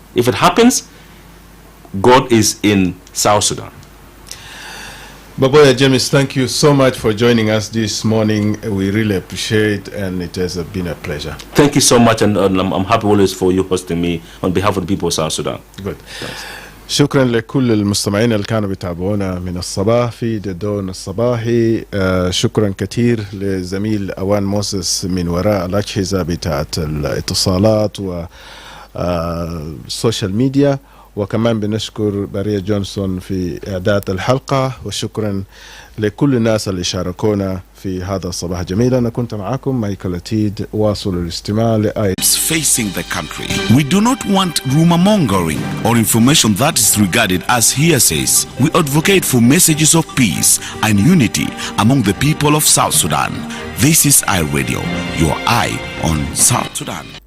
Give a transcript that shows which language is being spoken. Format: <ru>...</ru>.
<en>If it happens, God is in South Sudan. Baboya James, thank you so much for joining us this morning. We really appreciate, and it has been a pleasure. Thank you so much, and I'm happy always for you hosting me on behalf of the people of South Sudan. Good. Thanks.</en> <ar>شكرا لكل المستمعين اللي كانوا بيتابعونا من الصباح في دون الصباحي. شكرا كثير لزميل أوان موسس من وراء الأجهزة بتاعة الاتصالات والسوشيال ميديا، وكمان بنشكر باريا جونسون في إعداد الحلقة، وشكرا لكل الناس اللي شاركونا في هذا الصباح جميل. أنا كنت معكم مايكل أتيد. واصلوا الاستماع</ar> <en>facing the country. We do not want rumor mongering or information that is regarded as hearsays. We advocate for messages of peace and unity among the people of South Sudan. This is iRadio, your eye on South Sudan.</en>